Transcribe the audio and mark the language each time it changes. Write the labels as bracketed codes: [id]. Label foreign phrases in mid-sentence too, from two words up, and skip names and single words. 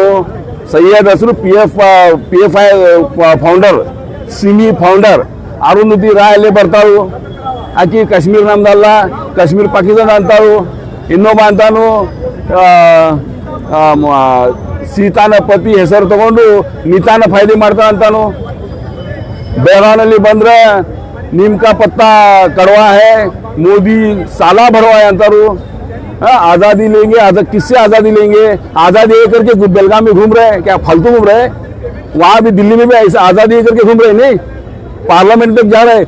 [kn] ಸೈಯದ್ ರಸೂಲ್ PFI ಫೌಂಡರ್, ಸಿಮಿ ಫೌಂಡರ್ ಅರುಂಧತಿ ರಾಯ್ ಅಲ್ಲೇ ಬರ್ತಾವು. ಆಕಿ ಕಾಶ್ಮೀರ್ ನಮ್ದಲ್ಲ, ಕಾಶ್ಮೀರ್ ಪಾಕಿಸ್ತಾನ ಅಂತಾವು. ಇನ್ನೊಬ್ಬ ಅಂತಾನು ಸೀತಾನ ಪತಿ ಹೆಸರು ತಗೊಂಡು ಮಿತಾನ ಫೈದೆ ಮಾಡ್ತಾನ ಅಂತಾನು. ಬೆಳಗಾವಿನಲ್ಲಿ ಬಂದ್ರೆ [hi] नीम का पत्ता कड़वा है, मोदी साला भरवा है अंतारू. आजादी लेंगे, किससे आजादी लेंगे? आजादी ये करके बेलगाम में घूम रहे हैं क्या? फालतू घूम रहे हैं? वहां भी दिल्ली में भी ऐसा आजादी ये करके घूम रहे नहीं, पार्लियामेंट तक जा रहे.